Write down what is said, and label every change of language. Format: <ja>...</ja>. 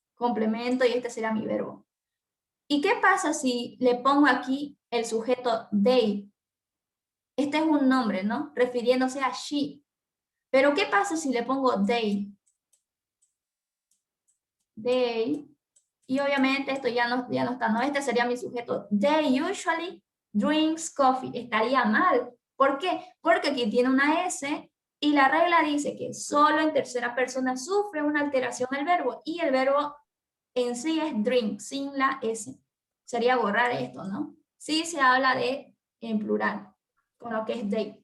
<es>Complemento y este sería mi verbo. ¿Y qué pasa si le pongo aquí el sujeto they? Este es un nombre, ¿no? Refiriéndose a she. Pero ¿qué pasa si le pongo they? They. Y obviamente esto ya no está, ¿no? Este sería mi sujeto.</es> <en>They usually drinks coffee.</en> <es>Estaría mal. ¿Por qué? Porque aquí tiene una S y la regla dice que solo en tercera persona sufre una alteración el verbo y el verbo en sí es drink, sin la S. Sería borrar esto, ¿no? Sí se habla de en plural, con lo que es they.</es>